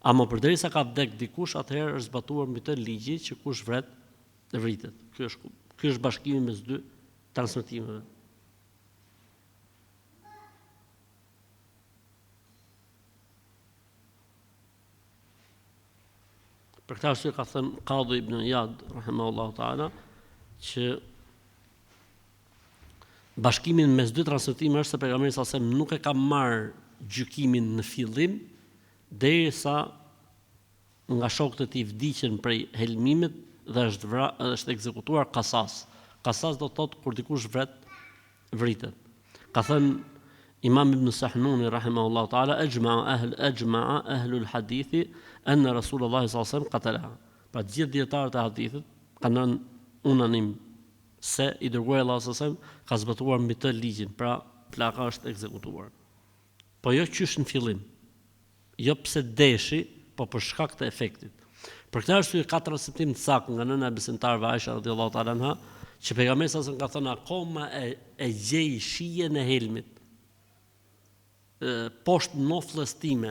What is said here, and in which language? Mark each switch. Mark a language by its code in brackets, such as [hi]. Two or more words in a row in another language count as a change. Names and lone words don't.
[sq] Ama përderisa ka vdek dikush, atëherë është zbatuar mbi të ligji që kush vret, vritet. Ky është bashkimi mes dy transmetimeve. Për këtë arsye ka thënë Qadhi ibn Iyad [ar] رحمه الله تعالى [sq] që bashkimin mes dy transmetimeve është se pejgamberi sa nuk e ka marrë gjykimin në fillim derisa nga shokët e tij vdiqën prej helmimit dhe është ekzekutuar qasas. Qasas do të thotë kur dikush vritet. Ka thënë [ar] Imam Ibn Sahnuni رحمه الله تعالى أجمع أهل الحديث أن رسول الله صلى الله عليه وسلم قتلها. [sq] Pra të gjithë dietarët e hadithit kanë thënë unanim se i dërguari Allahu [ar] صلى الله عليه وسلم [sq] ka zbatuar mbi të ligjin, pra plaka është ekzekutuar. Po jo qysh në fillim. Jo pse deshi, po për shkak të efektit. Për këtë arsye ka transmetim të saktë nga nëna e besimtarëve Aisha [ar] رضي الله تعالى عنها, [sq] që pejgamberi sa ka thënë akoma e gjej shijen e helmit poshtë noflës time.